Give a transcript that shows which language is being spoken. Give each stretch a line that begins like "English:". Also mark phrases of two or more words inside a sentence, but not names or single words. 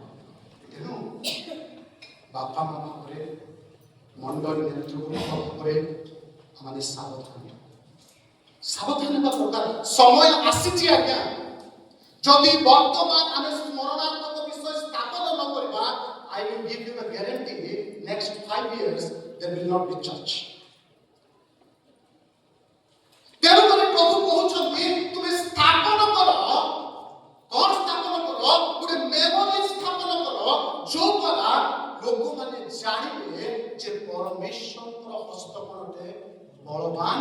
Odia: ତେଣୁ ବାପା ମା ଭାବରେ, ମଣ୍ଡଳୀ ନେତୃବୃନ୍ଦ ଭାବରେ ଆମେ ସାବଧାନ ହେବା ଦରକାର। ସମୟ ଆସିଛି ଆଜ୍ଞା, ଯଦି ବର୍ତ୍ତମାନ ଆମେ ସ୍ମରଣାତ୍ମକ ବିଷୟ ସ୍ଥାପନ ନ କରିବା,
English: I will give you the guarantee, next 5 years there will not be church.
Odia: ତେଣୁକରି ପ୍ରଭୁ କହୁଛନ୍ତି ତୁମେ ସ୍ଥାପନ କର। କଣ ସ୍ଥାପନ କର? ଗୋଟେ ମେମୋରି ସ୍ଥାପନ କର, ଯୋଉ ଦ୍ୱାରା ଲୋକମାନେ ଜାଣିବେ ଯେ ପରମେଶ୍ୱରଙ୍କର ହସ୍ତକଣଟେ ବଳବାନ।